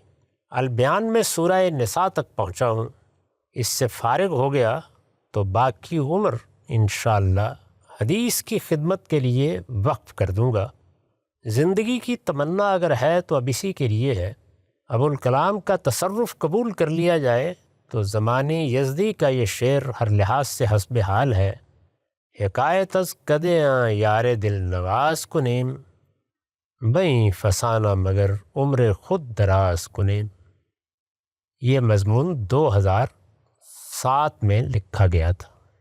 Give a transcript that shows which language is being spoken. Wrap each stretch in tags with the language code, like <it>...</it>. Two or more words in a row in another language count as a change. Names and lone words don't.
<ur>البیان میں سورہ نساء تک پہنچا ہوں، اس سے فارغ ہو گیا تو باقی عمر انشاءاللہ حدیث کی خدمت کے لیے وقف کر دوں گا۔ زندگی کی تمنا اگر ہے تو اب اسی کے لیے ہے ابو الکلام کا تصرف قبول کر لیا جائے تو زمانی یزدی کا یہ شعر ہر لحاظ سے حسب حال ہے۔</ur> <fa>حکایت از کدیاں یار دل نواز کنیم، بیں فسانہ مگر عمر خود دراز کنیم۔</fa> <ur>یہ مضمون 2007 میں لکھا گیا تھا۔</ur>